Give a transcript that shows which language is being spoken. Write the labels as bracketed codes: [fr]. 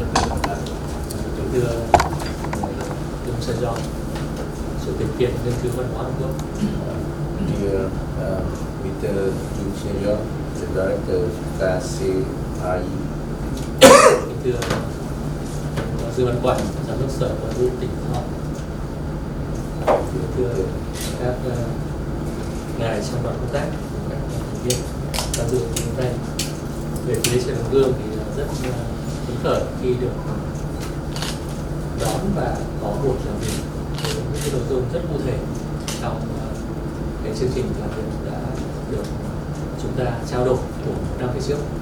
[vi] Kính thưa Ông Sài Gòn, Chủ tịch Viện Nghiên cứu Văn hóa Hàn Quốc. [en] Dear Mr. Jun Senior, the Director KCRI. [vi] Kính thưa Dương Văn Quay, Giám đốc Sở Văn hóa tỉnh Thọ. Kính thưa các ngài trong đoàn công tác, các thành viên tham dự hôm nay. Về phía Trường Hùng Vương thì rất phấn khởi khi được đón và có buổi làm việc với những cái nội dung rất cụ thể trong cái chương trình làm việc đã được chúng ta trao đổi của một năm về trước.